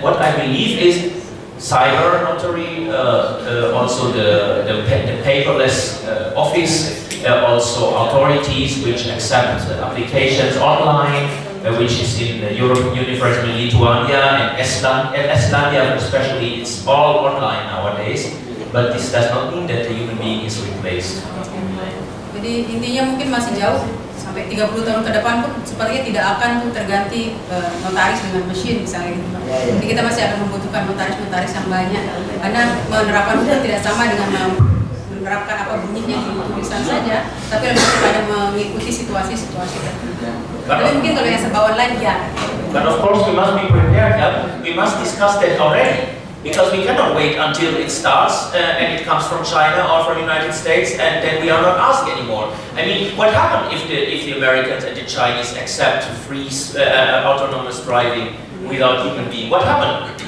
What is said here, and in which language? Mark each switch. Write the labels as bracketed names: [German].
[English] What I believe is cyber notary, also the paperless office, also authorities which accept applications online, which is in the European Union, for example, Lithuania and Estonia especially, it's all online nowadays. But this does not mean that the human being is replaced. [Indonesian] Jadi intinya mungkin masih jauh, sampai 30 tahun ke depan pun sepertinya tidak akan terganti notaris dengan mesin misalnya gitu. Jadi kita masih akan membutuhkan notaris yang banyak, karena menerapkan hukum tidak sama dengan menerapkan apa bunyinya di tulisan saja, tapi lebih kepada mengikuti situasi-situasi tertentu. Tapi mungkin kalau yang serba online ya. [English] But of course we must be prepared. Yeah? We must discuss that already. Because we cannot wait until it starts and it comes from China or from the United States, and then we are not asked anymore. I mean, what happened if the Americans and the Chinese accept free autonomous driving without human being? What happened?